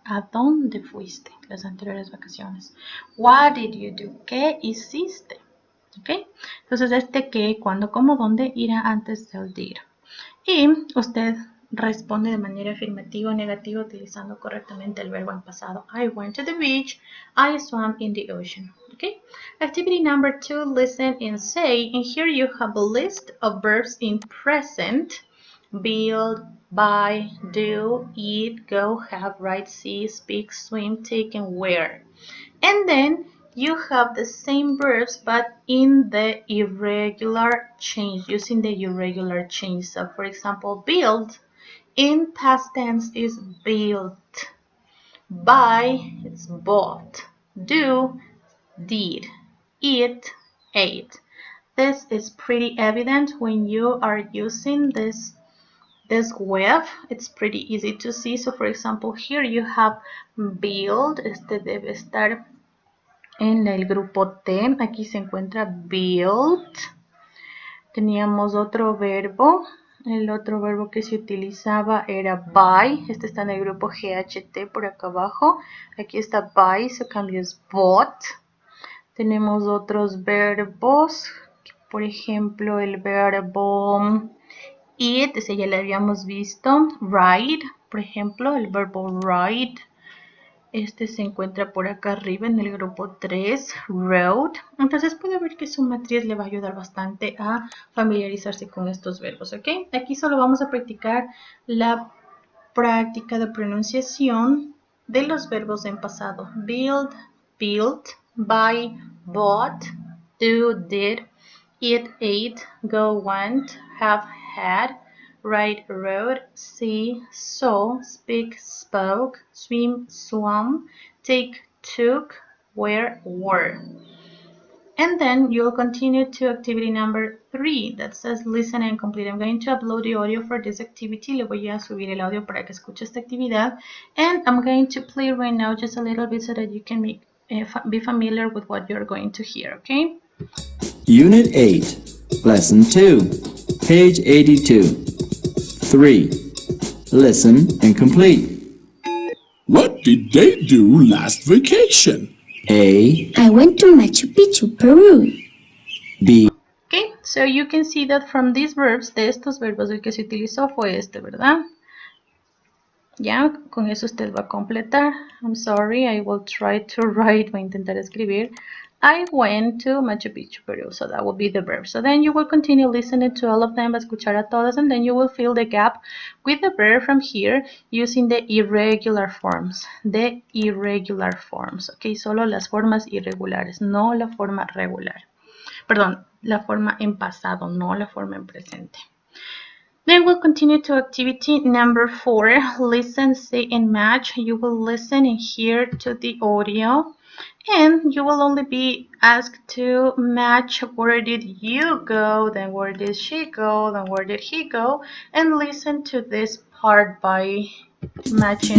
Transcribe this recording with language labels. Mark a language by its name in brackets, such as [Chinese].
[Spanish] ¿A dónde fuiste las anteriores vacaciones? [English] What did you do? [Spanish] ¿Qué hiciste? ¿Ok? Entonces, este qué, cuándo, cómo, dónde irá antes del did. Y usted responde de manera afirmativa o negativa utilizando correctamente el verbo en pasado. [English] I went to the beach. I swam in the ocean. Okay. Activity number 2, listen and say. And here you have a list of verbs in present. Build, buy, do, eat, go, have, write, see, speak, swim, take, and wear. And then you have the same verbs but in the irregular change, using the irregular change. So for example, build in past tense is built. Buy, it's bought. Do, did. Eat, ate. This is pretty evident when you are using this web. It's pretty easy to see. So for example, here you have build. [Spanish] Este debe estar en el grupo T. Aquí se encuentra build. Teníamos otro verbo. El otro verbo que se utilizaba era buy. Este está en el grupo GHT por acá abajo. Aquí está buy, su cambio es bought. Tenemos otros verbos. Por ejemplo, el verbo eat, ese ya lo habíamos visto. Ride, por ejemplo, el verbo ride. Este se encuentra por acá arriba en el grupo 3, road. Entonces puede ver que su matriz le va a ayudar bastante a familiarizarse con estos verbos, ¿ok? Aquí solo vamos a practicar la práctica de pronunciación de los verbos en pasado. [English] Build, built, buy, bought, do, did, eat, ate, go, went, have, had, ride, rode, see, saw, speak, spoke, swim, swam, take, took, wear, wore. And then you'll continue to activity number 3 that says listen and complete. I'm going to upload the audio for this activity. [Spanish] Le voy a subir el audio para que escuche esta actividad. [English] And I'm going to play right now just a little bit so that you can be familiar with what you're going to hear, okay? Unit 8, Lesson 2, page 82. 3. Listen and complete. What did they do last vacation? A, I went to Machu Picchu, Peru. B, Okay, so you can see that from these verbs, [Spanish] de estos verbos, el que se utilizó fue este, [English] ¿verdad? [Spanish] Ya, con eso usted va a completar. [English] I'm sorry, I will try to write, [Spanish] voy a intentar escribir. [English] I went to Machu Picchu, Peru. So that will be the verb. So then you will continue listening to all of them, [Spanish] va a escuchar a todas, [English] and then you will fill the gap with the verb from here using the irregular forms. The irregular forms. [Spanish] Okay, solo las formas irregulares, no la forma regular. Perdón, la forma en pasado, no la forma en presente. [English] Then we'll continue to activity number 4. Listen, say, and match. You will listen and hear to the audio. And you will only be asked to match where did you go, then where did she go, then where did he go, and listen to this part by matching